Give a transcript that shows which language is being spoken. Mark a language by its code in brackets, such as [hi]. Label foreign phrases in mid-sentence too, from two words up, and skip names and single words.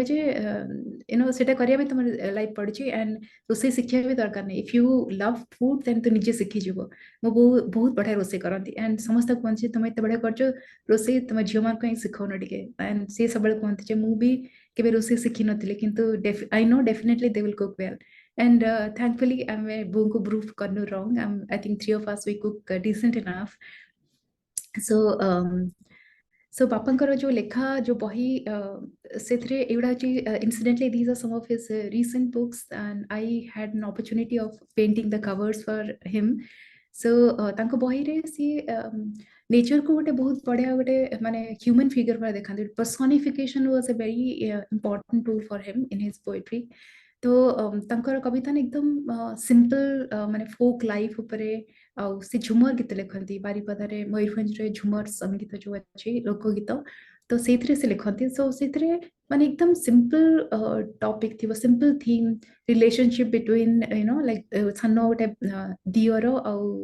[or] ଯେ ସେଟା କରିବା ପାଇଁ ତମର ଲାଇଫ ପଡ଼ିଛି ଆଣ୍ଡ ରୋଷେଇ ଶିଖିବା ବି ଦରକାର ନାହିଁ [en] if you love food then [or] ତୁ ନିଜେ ଶିଖିଯିବ ମୋ ବୋଉ ବହୁତ ବଢ଼ିଆ ରୋଷେଇ କରନ୍ତି ଆଣ୍ଡ ସମସ୍ତେ କୁହନ୍ତି ଯେ ତମେ ଏତେ ବଢ଼ିଆ କରୁଛ ରୋଷେଇ ତମ ଝିଅମାନଙ୍କୁ କାହିଁ ଶିଖଉନ ଟିକେ ଆଣ୍ଡ ସିଏ ସବୁବେଳେ କୁହନ୍ତି ଯେ ମୁଁ ବି କେବେ ରୋଷେଇ ଶିଖିନଥିଲି କିନ୍ତୁ [en] I know definitely they will cook well and thankfully [or] ଆମେ ବୋଉଙ୍କୁ ପ୍ରୁଭ୍ କରିନୁ [en] wrong I think 3 of us we cook decent enough so so [or] ବାପାଙ୍କର ଯୋଉ ଲେଖା ଯୋଉ ବହି ସେଥିରେ ଏଗୁଡ଼ା ଅଛି [en] incidentally these are some of his recent books and I had an opportunity of painting the covers for him so [or] ତାଙ୍କ ବହିରେ ସିଏ ନେଚରକୁ ଗୋଟେ ବହୁତ ବଢ଼ିଆ ଗୋଟେ ମାନେ [en] human figure [or] ଭଳିଆ ଦେଖାନ୍ତି [en] personification was a very important tool for him in his poetry [or] तो ତାଙ୍କର କବିତା ନା ଏକଦମ ସିମ୍ପଲ ମାନେ [en] folk life [or] ଉପରେ ଆଉ ସେ ଝୁମର ଗୀତ ଲେଖନ୍ତି ବାରିପଦାରେ ମୟୂରଭଞ୍ଜରେ ଝୁମର ସଙ୍ଗୀତ ଯୋଉ ଅଛି ଲୋକଗୀତ ତ ସେଇଥିରେ ସେ ଲେଖନ୍ତି ସୋ ସେଇଥିରେ ମାନେ ଏକଦମ [en] simple topic [or] ଥିବ [en] simple theme relationship between like [or] ସାନ ଗୋଟେ ଦିଅର ଆଉ